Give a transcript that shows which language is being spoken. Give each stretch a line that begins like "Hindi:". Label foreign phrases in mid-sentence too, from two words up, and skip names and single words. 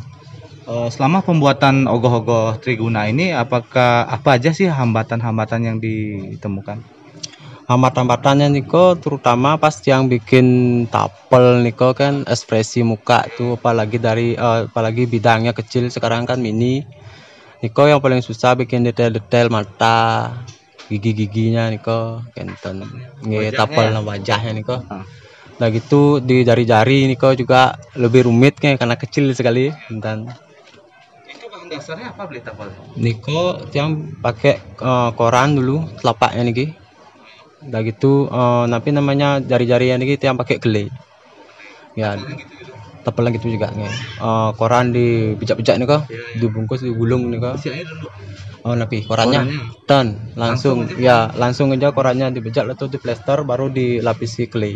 Indonesian: Selama pembuatan ogoh-ogoh Triguna ini, apakah apa aja sih hambatan-hambatan yang ditemukan? Hambatan-hambatannya niko terutama pas yang bikin tapel niko kan ekspresi muka tuh apalagi bidangnya kecil, sekarang kan mini. Niko yang paling susah bikin detail-detail mata, gigi-giginya
Balinese: niko kenten.
Indonesian: Nggih, Wajahnya tapel ya? wajahnya niko. Ah. Nah gitu di jari-jari niko juga lebih rumit karena kecil sekali dan Itu bahan dasarnya apa, Bli, tapel? niko yang pakai koran dulu telapaknya niki. Udah gitu tapi namanya jari-jarinya niki yang pakai clay. Ya, tepel gitu juga nih. Koran dibijak-bijak nih kok, dibungkus, digulung nih kok. Isi air dulu. Oh, napi korannya, dan langsung ya langsung aja korannya dibijak lalu diplester baru dilapisi clay.